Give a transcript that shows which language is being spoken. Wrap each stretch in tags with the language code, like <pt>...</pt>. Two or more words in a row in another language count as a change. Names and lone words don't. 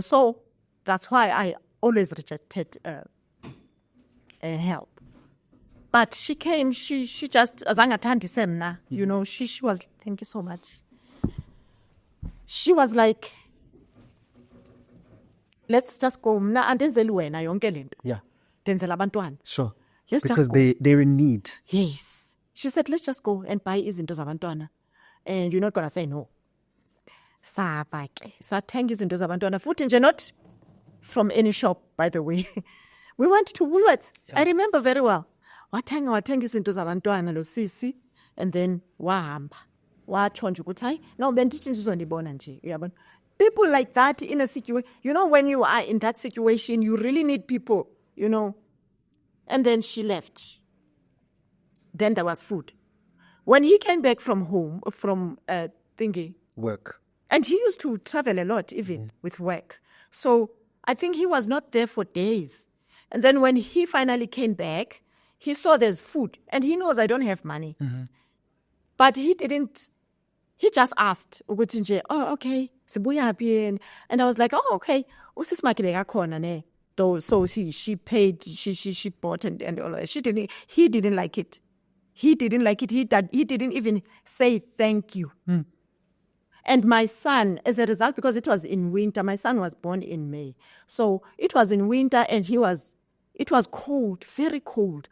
<en>So that's why I always rejected help. But she came, she just,</en> <xh>azangathandi semna,</xh> <en>she was, thank you so much. She was like, let's just go,</en> <xh>mna andenzeli wena yonke lento.</xh> <en>Yeah.</en> <xh>Denzela abantwana.</xh> <en>Sure. Let's Because just go. they're in need. Yes. She said, let's just go and buy</en> <xh>izinto zabantwana.</xh> <en>And you're not going to say no.</en> <xh>Sathenga izinto zabantwana. Futhi nje</xh> <en>not from any shop, by the way. We went to Woolworths. I remember very well.</en> <xh>Wathenga izinto zabantwana lo sisi,</xh> <en>and then</en> <xh>wahamba. Watsho nje ukuthi hayi, no bendithi ndizondibona nje, uyabona.</xh> <en>People like that in a situation, when you are in that situation, you really need people, And then she left. Then there was food. When he came back from home, from thingy, Work. and he used to travel a lot, even with work. So I think he was not there for days. And then when he finally came back, he saw there's food. And he knows I don't have money. But he didn't. He just asked, oh, okay,</en> <xh>sibuya phi?</xh> <en>And I was like, oh, okay,</en> <xh>usisimakile kakhona ne.</xh> <en>So she paid, she bought and all that. He didn't like it. He didn't like it. He didn't even say thank you. And my son, as a result, because it was in winter, my son was born in May. So it was in winter and it was cold, very cold.</en>